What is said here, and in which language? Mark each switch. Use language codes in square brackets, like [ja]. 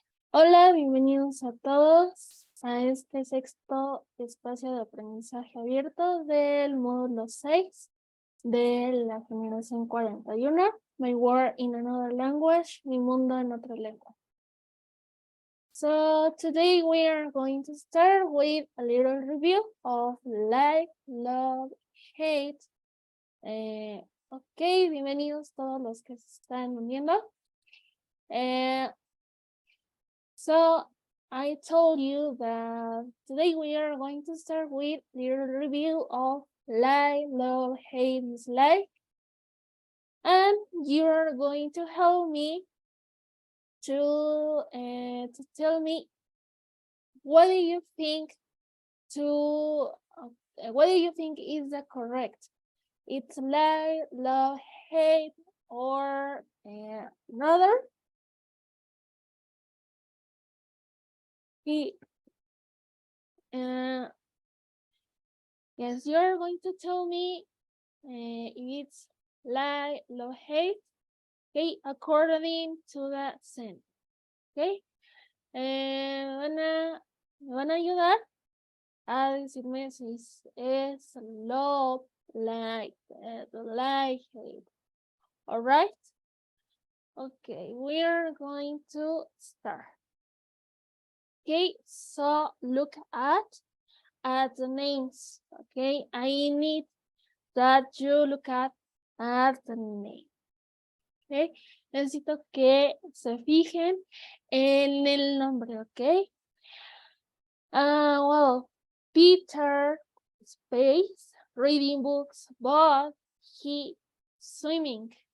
[es] Hola, bienvenidos a todos a este sexto espacio de aprendizaje abierto del módulo 6 de la generación 41, My World in Another Language, Mi Mundo en Otra Lengua. [en] So today we are going to start with a little review of like, love, hate. [es] Ok, bienvenidos todos los que se están uniendo. [en] So I told you that today we are going to start with a little review of like, love, hate, dislike. And you're going to help me to tell me what do you think what do you think is the correct? It's like, love, hate, or another? Yes, you're going to tell me if it's like, love, hate, okay, according to the sentence, okay? [es] Me van a ayudar a decirme si es love, like, hate. [en] All right? Okay, we're going to start. Okay, so look at the names. Okay, I need that you look at the name. [es] Okay, necesito que se fijen en el nombre. [en] Okay. Well, Peter space reading books, but he swimming.